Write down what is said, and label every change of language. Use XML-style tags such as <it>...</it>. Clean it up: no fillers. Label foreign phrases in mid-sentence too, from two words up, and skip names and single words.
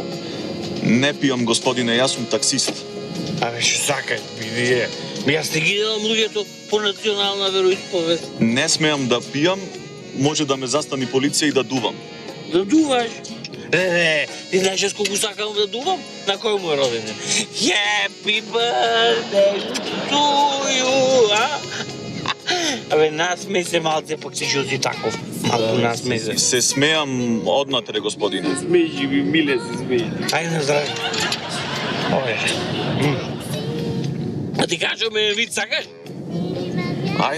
<mk>Не пијам, господине, јас сум таксист. Абе, што сакаш, биди е. Јас не ги гледам луѓето по национална вероисповест. Не смеам да пијам, може да ме застани полиција и да дувам. Да дуваш? Ти знаеш јас колку сакам да дувам? На кој му е роденден?</mk> <en>Happy birthday to you,</en> <mk>Абе, насмеј се малце, пак си што си таков. Малку насмеј се. Се смеам однатре, господине. Смеји ми, миле се смеји. Ајде на здраве. А ти кажам ме вид сакаш? Ајде.</mk>